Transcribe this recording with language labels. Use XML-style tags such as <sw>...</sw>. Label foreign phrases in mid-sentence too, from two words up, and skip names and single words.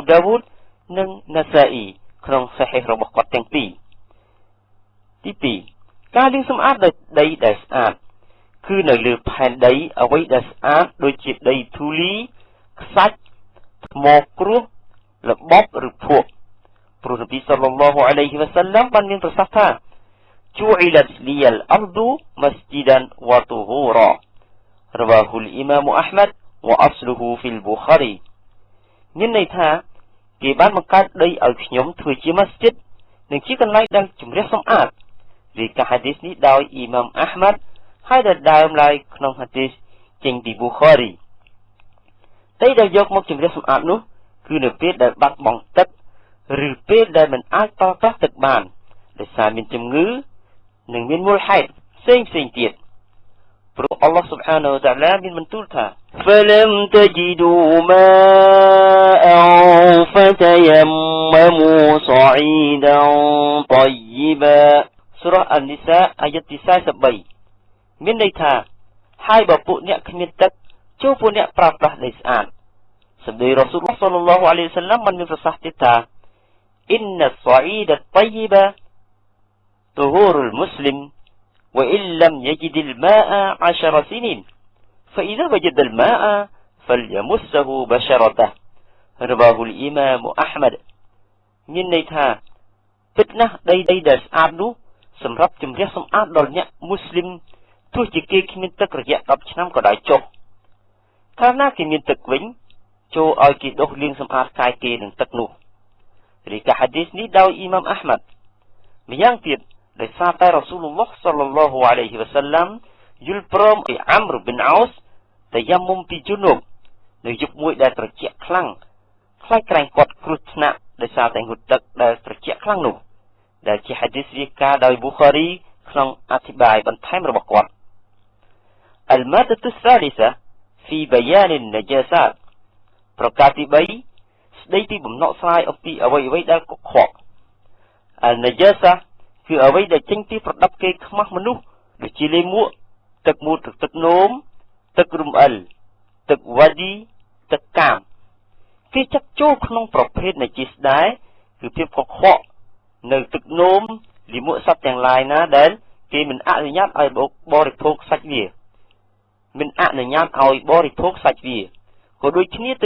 <km>ដាវូដនិងណាសាអ៊ីក្នុងសាហេះរបស់គាត់ទាំងពីរទី2ការលាងសម្អាតដោយដីដែលស្អាតគឺនៅលើផែនដីអ្វីដែលស្អាតដូចជាដីធូលីខ្សាច់ថ្មគ្រួស ល្បប់ឬភក់ព្រោះនប៊ី</km> <ar>صلى الله عليه وسلم</ar> <km>បានមានប្រសាសន៍ថា</km> <ar>جُعِلَتْ لِيَ الْأَرْضُ مَسْجِدًا وَطُهُورًا رواه الإمام أحمد وأصله في البخاري</ar> <km>មានន័យថាគេបានបង្កើតដីឲ្យខ្ញុំធ្វើជាម៉ាស្ជីតនិងជាកន្លែងដែលជំរះសម្អាតរី កាហាឌីសនេះដោយអ៊ីម៉ាមអាហ្មាត់ហើយដែលដើមឡើយក្នុងហាឌីសចេញពីប៊ូខារីដីដែលយកមកជំរះសម្អាតនោះគឺនៅពេលដែលបាត់បង់ទឹកឬពេលដែលមិនអាចប្រើប្រាស់ទឹកបានដោយសារមានជំងឺនិងមានមូលហេតុផ្សេងទៀតព្រោះអល់ឡោះ</km> <ar>سبحانه وتعالى</ar> <km>មានបន្ទូលថា</km> <ar>فَلَمْ تَجِدُوا مَاءً فَتَيَمَّمُوا صَعِيدًا طَيِّبًا</ar> <km>សូរ៉ា An-Nisa អាយ៉ាតទី43មានន័យថាហើយបើពួកអ្នកគ្មានទឹកចូលពួកអ្នកប្រើប្រាស់ដីស្អាតសម្ដីរ៉ាស៊ូលឡោះ</km> <ar>صلى الله عليه وسلم</ar> <km>បានមានប្រសាសន៍ទៀតថា</km> <ar>إن الصعيد الطيب طهور المسلم وإن لم يجد الماء 10 سنين فإذا وجد الماء فليمسه بشرته رواه الإمام أحمد</ar> <km>មានន័យថាពិតណាស់ដីដែលស្អាតនោះសម្រាប់ជំរះសម្អាតដល់អ្នកមូស្លីមទោះជាគេ គ្មានទឹករយៈ10ឆ្នាំក៏ដោយចុះកាលណាគេមានទឹកវិញចូលឲ្យគេដុសលាងសម្អាតកាយគេនឹងទឹកនោះរីកាហាឌីសនេះដោយអ៊ីម៉ាមអាហ្មាត់ម្យ៉ាងទៀតដោយសារតែរ៉ាស៊ូលឡោះ</km> <ar>صلى الله عليه وسلم</ar> <km>យល់ព្រមឲ្យអាំរប៊ីនអោសតាយ៉ាមុំពីជូនុបនៅយប់មួយដែលត្រជាក់ខ្លាំងខ្លាចក្រែងគាត់គ្រោះថ្នាក់ដោយសារតែងូតទឹកដែលត្រជាក់ខ្លាំងនោះដែលជាហាឌីសរាយការណ៍ដោយប៊ូខារីក្នុងអធិប្បាយបន្ថែមរបស់គាត់</km> <ar>المادة الثالثة في بيان النجاسات</ar> <km>ប្រការទី3ស្ដីពីបំណក់ស្រាយអំពីអ្វីដែលកខ្វក់ النجاسة គឺអ្វីដែលចេញពីប្រដាប់គេខ្មាស់មនុស្សដូចជាលេមួកទឹកមូតទឹកនោមទឹករំអិលទឹកវ៉ាឌីទឹកកាមគេចាត់ចូលក្នុងប្រភេទនៃជីស្ដែរគឺភាពកខ្វក់នៅទឹកនោមលាមកសត្វទាំងឡាយណាដែលគេមិនអនុញ្ញាតឲ្យបរិភោគសាច់វាមិនអនុញ្ញាតឲ្យបរិភោគសាច់វាក៏ដូចគ្នាទៅ</km>